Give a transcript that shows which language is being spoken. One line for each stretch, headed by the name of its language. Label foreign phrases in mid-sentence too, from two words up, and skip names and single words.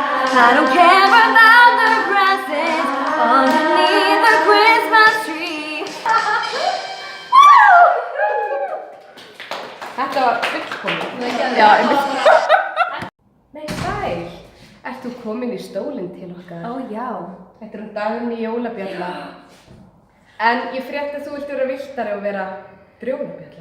English: I don't care about the presents underneath the Christmas tree.
Icelandic: Þetta var fullkomið. Já, einmitt. Nei, sæl. Ert þú komin í stólinn til okkar? Ó, já. Þetta er Dagný jólabjalla. En ég frétti að þú vilt vera viltari og vera brjólabjalla.